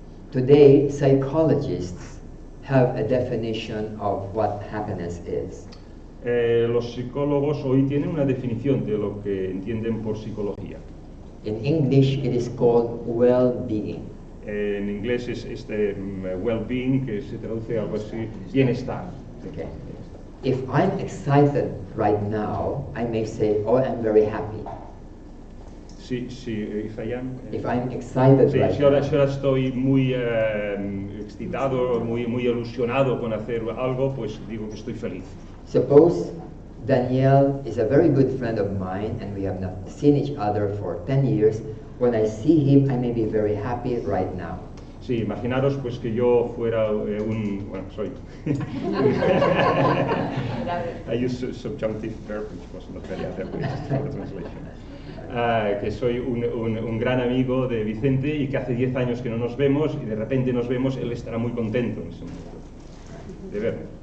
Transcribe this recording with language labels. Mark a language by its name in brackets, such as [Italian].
[English] Today, psychologists have a definition of what happiness is. [Spanish] Los psicólogos hoy tienen una definición de lo que entienden por psicología. [English] In English, it is called well-being. [Spanish] En inglés es well-being, que se traduce algo así, bienestar. [English] Okay. If I'm excited right now, I may say, "Oh, I'm very happy." Sí, if I am. If I'm excited [Spanish] Sí, [English] right [Spanish] si ahora [English] now, [Spanish] estoy muy excitado, muy ilusionado con hacer algo, pues digo que estoy feliz. [English] suppose Daniel is a very good friend of mine, and we have not seen each other for 10 years. When I see him, I may be very happy right now. [Spanish] Sí, imaginaros pues que yo fuera soy. [English] I use subjunctive verb, which was not very adequate for the translation. [Spanish] Que soy un gran amigo de Vicente y que hace 10 años que no nos vemos y de repente nos vemos, él estará muy contento en ese momento de verme.